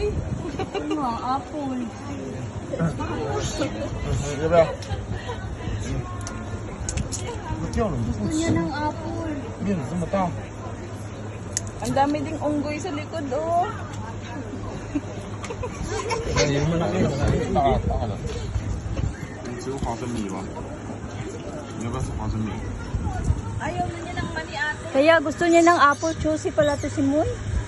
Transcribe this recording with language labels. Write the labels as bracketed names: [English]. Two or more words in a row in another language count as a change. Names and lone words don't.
[Filipino] Ano, apple. Gabriel. Gusto Gusto niya ng apple. Yun, gusto mo ito. Ang dami ding unggoy sa likod, oh. Yung malaki. [Chinese] 大了。只有花生米吧？你要不要吃花生米？ [Filipino] Ayaw na niya ng mani ate. Kaya gusto niya ng apple. Choosy pala to si Moy.